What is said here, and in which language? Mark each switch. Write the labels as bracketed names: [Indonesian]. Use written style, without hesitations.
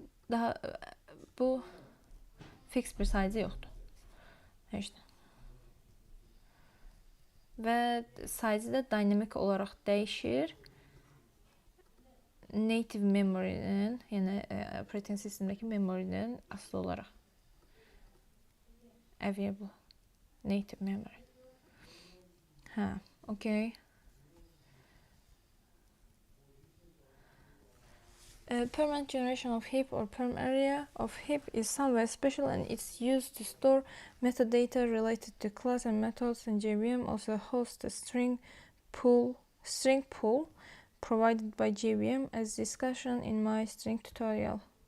[Azerbaijani] Daha bu fix bir size yoxdur. Heç də. Və size də dinamik olaraq dəyişir. Native memory'nin, yəni operating sistemdəki memory'nin asılı olaraq. [English] Available native memory. Okay. Permanent generation of heap or perm area of heap is somewhere special and it's used to store metadata related to class and methods, and JVM also hosts a string pool provided by JVM as discussion in my string tutorial.